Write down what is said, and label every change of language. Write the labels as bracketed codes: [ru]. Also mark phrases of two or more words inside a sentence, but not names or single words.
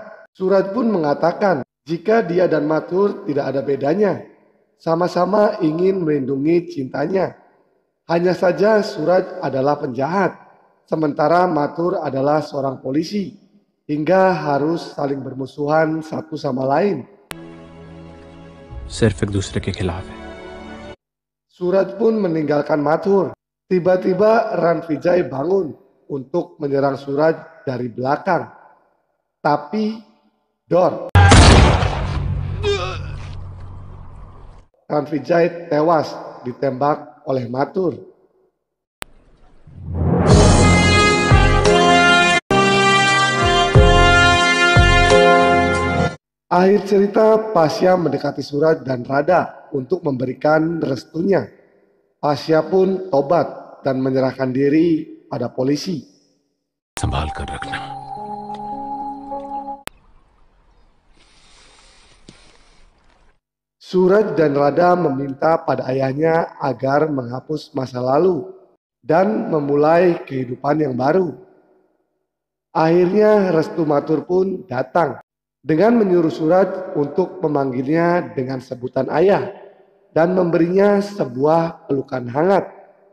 [id] Suraj pun mengatakan jika dia dan Mathur tidak ada bedanya. Sama-sama ingin melindungi cintanya. Hanya saja Suraj adalah penjahat, sementara Mathur adalah seorang polisi, hingga harus saling bermusuhan satu sama lain. [hi] सिर्फ एक दूसरे के खिलाफ है. [id] Suraj pun meninggalkan Mathur. Tiba-tiba Ranvijay bangun untuk menyerang Suraj dari belakang. Tapi dor. Ranvijay tewas ditembak oleh Mathur. Akhir cerita, Pasya mendekati Suraj dan Radha untuk memberikan restunya. Pasya pun tobat dan menyerahkan diri pada polisi. [hi] संभाल कर रखना. [id] Suraj dan Radha meminta pada ayahnya agar menghapus masa lalu dan memulai kehidupan yang baru. Akhirnya restu Mathur pun datang dengan menyuruh Suraj untuk memanggilnya dengan sebutan ayah dan memberinya sebuah pelukan hangat.